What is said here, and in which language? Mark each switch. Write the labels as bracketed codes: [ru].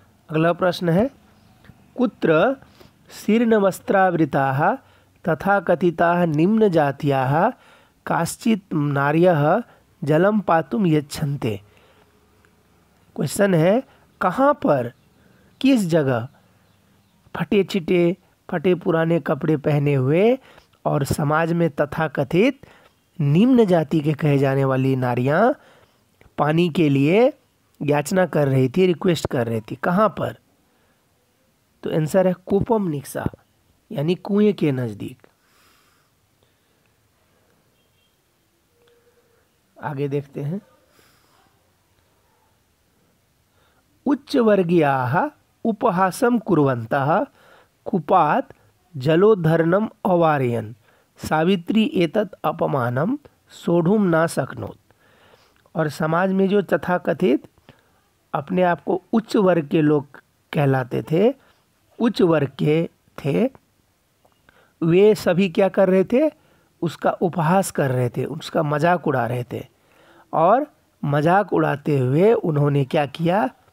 [hi] अगला प्रश्न है, [sa] कुत्र शीर्ण वस्त्रावृताः तथाकथिताः निम्न जातीयाः काश्चित् नार्यः जलम पातुम यच्छन्ते। [hi] क्वेश्चन है, कहाँ पर, किस जगह फटे चिटे, फटे पुराने कपड़े पहने हुए और समाज में तथाकथित निम्न जाति के कहे जाने वाली नारियां पानी के लिए याचना कर रही थी, रिक्वेस्ट कर रही थी, कहाँ पर? तो आंसर है [sa] कूपम निक्सा, [hi] यानी कुएं के नजदीक। आगे देखते हैं। [sa] उच्च वर्गीयाः उपहासं कुर्वन्तः कूपात् जलोद्धरणम् अवारयन् सावित्री एतत् अपमानं सोढुं न शक्नोत्। [hi] और समाज में जो तथाकथित अपने आप को उच्च वर्ग के लोग कहलाते थे, उच्च वर्ग के थे, वे सभी क्या कर रहे थे? उसका उपहास कर रहे थे, उसका मजाक उड़ा रहे थे। और मजाक उड़ाते हुए उन्होंने क्या किया?